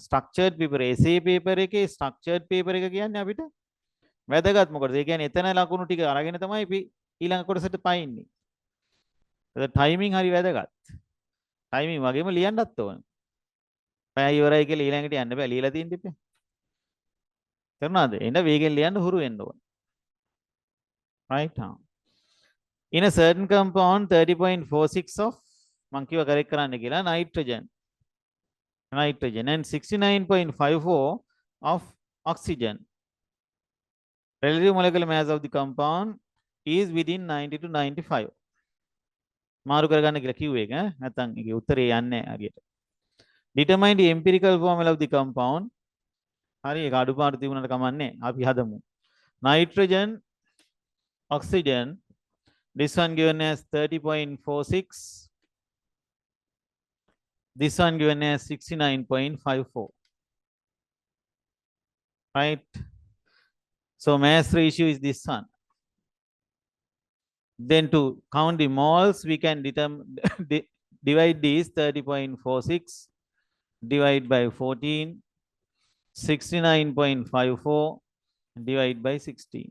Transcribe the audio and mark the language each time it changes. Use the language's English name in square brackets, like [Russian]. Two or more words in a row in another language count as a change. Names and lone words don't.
[English] structured paper essay paper [Sinhala] එකේ [English] structured paper [Sinhala] එක කියන්නේ අපිට වැදගත් මොකටද? ඒ කියන්නේ එතන ලකුණු ටික අරගෙන තමයි අපි ඊළඟ කොටසට පයින්නේ. ඒක ටයිමින් හරි වැදගත්. ටයිමින් වගේම ලියන්නත් ඕන. පැය ඉවරයි කියලා ඊළඟට යන්න බෑ. ලියලා තියෙන්න ඉතින්. තේරුණාද? එන්න වේගෙන් ලියන්න හුරු වෙන්න ඕන. [English] Right now. In a certain compound 30.46 of [Sinhala] මං කිව්වා [English] correct [Sinhala] කරන්න කියලා [English] nitrogen and 69.54 of oxygen. Relative molecular mass of the compound is within 90 to 95. [Sinhala] මාරු කරගන්න කියලා කිව්වේ එක නැත්නම් ඒකේ උත්තරේ යන්නේ හරියට. [English] Determine the empirical formula of the compound. [Sinhala] හරි ඒක අඩුපාඩු තිබුණාට කමන්නේ. අපි හදමු. [English] Nitrogen, oxygen. This one given as 30.46. This one given as 69.54. Right? So mass ratio is this one. Then to count the moles, we can divide these 30.46 divide by 14, 69.54 divide by 16.